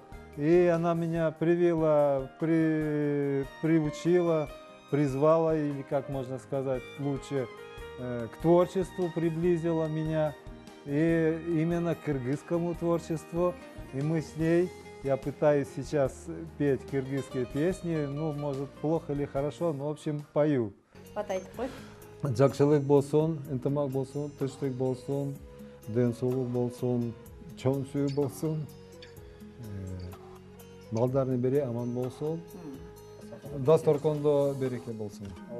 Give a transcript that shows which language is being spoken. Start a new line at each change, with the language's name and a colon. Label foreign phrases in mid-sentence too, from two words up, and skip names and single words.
Russian: И она меня привила, приучила, призвала, или как можно сказать лучше, к творчеству приблизила меня. И именно к кыргызскому творчеству. И мы с ней, я пытаюсь сейчас петь кыргызские песни, ну, может, плохо или хорошо, но, в общем, пою.
Kyrgyz: Жакшылык болсун, ынтымак болсун, тынчтык болсун, ден соолук болсун, чоң сүйүү болсун, балдардын бири аман болсун, дасторкондо береке болсун.